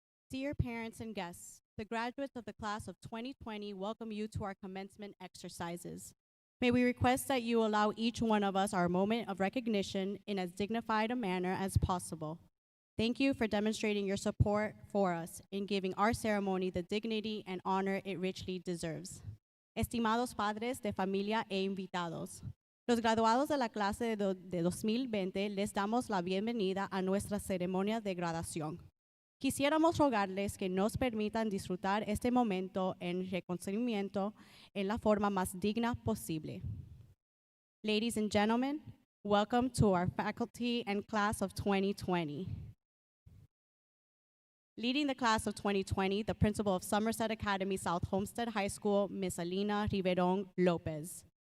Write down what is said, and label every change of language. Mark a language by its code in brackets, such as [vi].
[en] Dear parents and guests, the graduates of the class of 2020 welcome you to our commencement exercises. May we request that you allow each one of us our moment of recognition in as dignified a manner as possible. Thank you for demonstrating your support for us in giving our ceremony the dignity and honor it richly deserves. [es] Estimados padres de familia e invitados, los graduados de la clase de 2020 les damos la bienvenida a nuestra ceremonia de graduación. Quisiéramos rogarles que nos permitan disfrutar este momento en reconocimiento en la forma más digna posible. [en] Ladies and gentlemen, welcome to our faculty and class of 2020. Leading the class of 2020, the principal of Somerset Academy South Homestead High School, Ms. Alina Riveron Lopez.